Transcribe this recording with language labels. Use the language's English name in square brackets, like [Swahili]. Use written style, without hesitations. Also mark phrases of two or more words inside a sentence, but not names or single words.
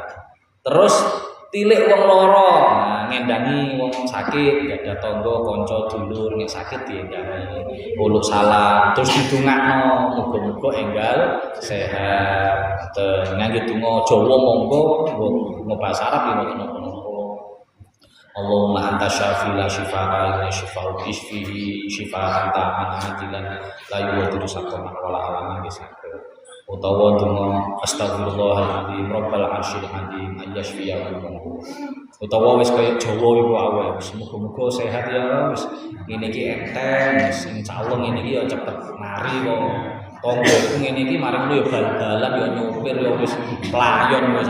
[Javanese] Terus tilik wong loro, nah, ngendangi wong sakit, gak ada tangga, kanca, dulur nek sakit diendangi. Uluk salam, terus didongakno, muga-muga enggal sehat. Ngangge donga Jawa monggo, nggo basa Arab ya napa-napa. [Arabic] اللهم أنت الشافي لا شفاء إلا شفاؤك اشفه شفاء تاما عاجلا لا يغادر سقما ولا ألما بسقم. [Javanese] Utawa donga [Arabic] أستغفر الله العظيم رب العرش العظيم أن يشفيكم. [Javanese] Utawa wis kaya Jawa iku awake wis muga-muga sehat ya wis ngene iki enteng wis insyaallah ngene iki ya cepet mari kok. Tanggaku ngene iki marang ya bal-balan ya nyopir ya wis playon wis.